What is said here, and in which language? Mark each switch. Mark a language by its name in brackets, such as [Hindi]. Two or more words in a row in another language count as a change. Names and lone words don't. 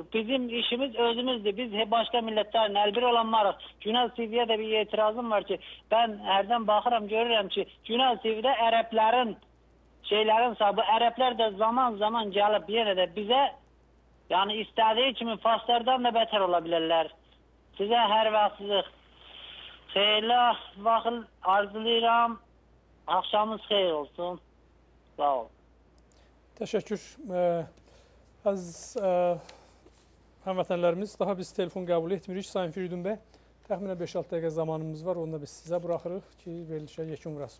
[Turkish] Bizim işimiz özümüzdür. Biz başka milletlerin elbir olanlarız. Günel TV'ye de bir itirazım var ki ben herden bakıram görürüm ki Günel TV'de Ərəblərin şeylerin bu Ərəblər de zaman zaman gelip yine de bize yani istediği kimi Farslardan da beter olabilirler. [Azerbaijani] Size her vaxtınız xeyirli vaxt arzulayıram. Akşamınız xeyir olsun. Sağ ol. Təşəkkür. Az həmvətənlərimiz daha biz telefon qəbul etmirik. Sayın Firidun bəy, təxminən 5-6 dəqiqə zamanımız var. Onu da biz sizə buraxırıq ki, verilişə yekun vurasınız.